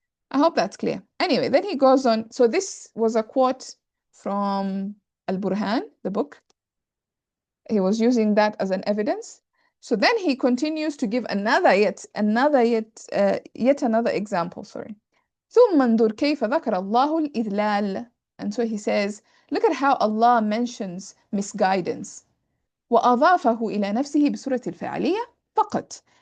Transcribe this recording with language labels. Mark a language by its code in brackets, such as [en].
[en] I hope that's clear. Anyway, then he goes on. So this was a quote from Al-Burhan, the book. He was using that as an evidence. So then he continues to give yet another example, sorry. [ar] ثم انظر كيف ذكر الله الإذلال. [en] And so he says, look at how Allah mentions misguidance. [ar] وأضافه إلى نفسه بصورة الفعلية فقط.